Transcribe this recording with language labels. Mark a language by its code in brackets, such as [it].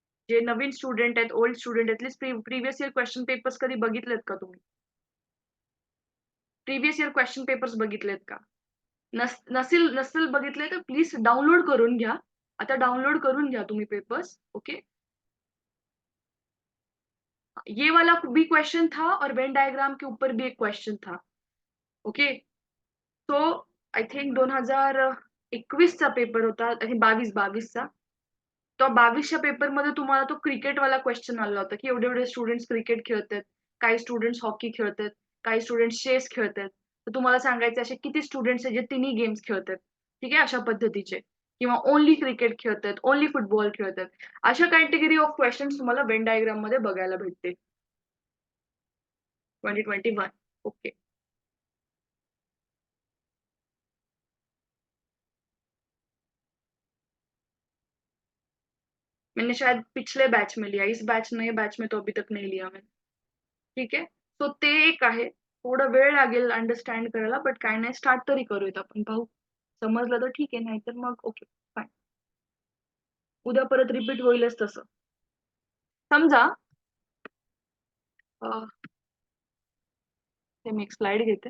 [mr] जे नवीन स्टुडंट आहेत, old student at least previous year question papers कधी बघितलेत का तुम्ही? प्रिव्हियस इयर क्वेश्चन पेपर्स बघितलेत का? नसेल बघितले तर प्लीज डाउनलोड करून घ्या. आता डाउनलोड करून घ्या तुम्ही पेपर्स, ओके? [hi] ये वाला भी क्वेश्चन था और वेन डायग्राम के ऊपर भी एक क्वेश्चन था, ओके? [mr] तो आय थिंक 2021 चा पेपर होता, आय थिंक 22 चा. तो 22च्या पेपरमध्ये तुम्हाला तो क्रिकेटवाला क्वेश्चन आला होता, की एवढे-एवढे स्टुडंट्स क्रिकेट खेळतायत, काही स्टुडंट्स हॉकी खेळतायत, काही स्टुडंट्स चेस खेळतायत. तर तुम्हाला सांगायचे असे किती स्टुडंट्स आहेत जे तिन्ही गेम्स खेळतायत, ठीक आहे, अशा पद्धतीचे. किंवा ओन्ली क्रिकेट खेळतायत, ओन्ली फुटबॉल खेळतायत. अशा कॅटेगरी ऑफ क्वेशन्स तुम्हाला वेन डायग्राममध्ये बघायला भेटतील. 2021. ओके. [hi] मैंने शायद पिछले बैच में लिया, इस बैच नए बैच में तो अभी तक नहीं लिया मैंने. [mr] ठीक आहे. सो ते एक आहे. थोडा वेळ लागेल अंडरस्टँड करायला, बट काय नाही, स्टार्ट तरी करूयात आपण. पाहू. समजलं तर ठीक आहे, नाहीतर मग ओके, फाईन. उद्या परत रिपीट होईलच तसं. समजा अ, हे मी एक स्लाइड घेते.